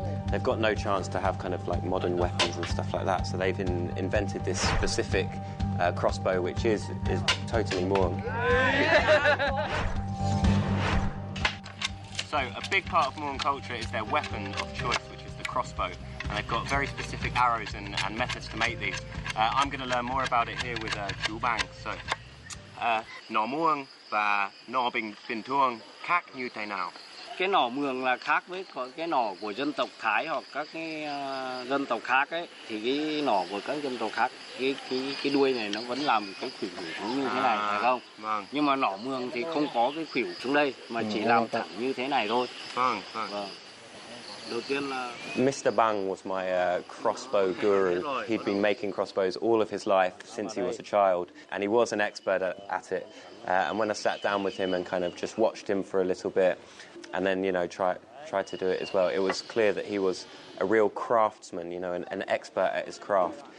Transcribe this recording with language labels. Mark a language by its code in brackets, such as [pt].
[en] They've got no chance to have kind of like modern weapons and stuff like that, so they've invented this specific crossbow, which is totally Mường. So a big part of Hmong culture is their weapon of choice, which is the crossbow. And they've got very specific arrows and methods to make these. I'm going to learn more about it here with Chú Bang. [vi] So, nỏ Mường và nỏ bình thường khác như thế nào? Cái nỏ Mường là khác với cái nỏ của dân tộc Thái hoặc các cái dân tộc khác ấy, thì cái nỏ của các dân tộc khác cái đuôi này nó vẫn làm cái khuỷu xuống như thế này, phải không? Vâng. Nhưng mà nỏ Mường thì không có cái khuỷu xuống đây mà chỉ làm thẳng như thế này thôi. Vâng. Đầu tiên là [en] Mr. Bang was my crossbow guru. He'd been making crossbows all of his life since he was a child, and he was an expert at it. And when I sat down with him and kind of just watched him for a little bit, and then tried to do it as well. It was clear that he was a real craftsman, you know, an expert at his craft.